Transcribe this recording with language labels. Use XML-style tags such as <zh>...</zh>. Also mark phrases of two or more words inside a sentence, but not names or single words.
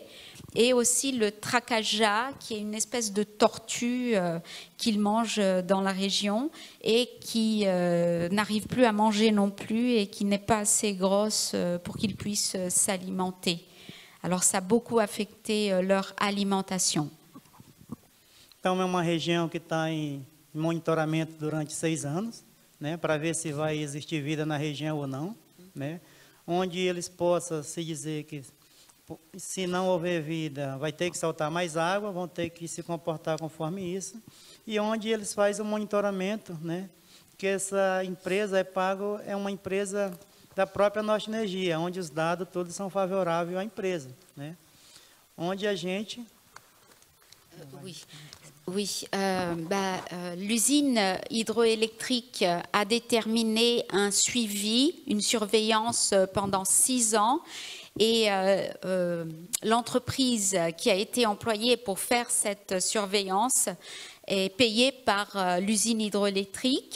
<fr>Et aussi le tracaja, qui est une espèce de tortue qu'ils mangent dans la région et qui n'arrive plus à manger non plus et qui n'est pas assez grosse pour qu'ils puissent s'alimenter. Alors ça a beaucoup affecté leur alimentation.</fr> <pt>Então, é uma região que está em monitoramento durante 6 anos, né, para ver se vai existir vida na região ou não, né, onde eles possam se dizer que, se não houver vida, vai ter que saltar mais água, vão ter que se comportar conforme isso, e onde eles fazem o monitoramento, né, que essa empresa é uma empresa da própria Norte Energia, onde os dados todos são favoráveis à empresa, né, onde a gente...</pt> <fr>L'usine hydroélectrique a déterminé un suivi, une surveillance pendant 6 ans et l'entreprise qui a été employée pour faire cette surveillance est payée par l'usine hydroélectrique.</fr>